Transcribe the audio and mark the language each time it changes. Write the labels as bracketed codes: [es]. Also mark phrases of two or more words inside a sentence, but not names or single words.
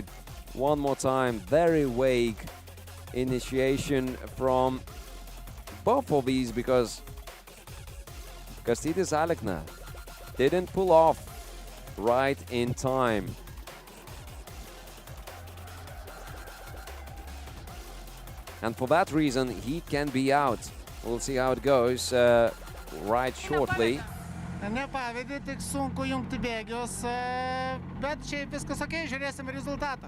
[en] One more time, very vague initiation from both of these because Kastytis Alekna didn't pull off right in time. And for that reason, he can be out. We'll see how it goes right shortly. [lt] Nepavedė, tik sunku jungti bėgius, bet šiaip viskas ok, žiūrėsim rezultatą.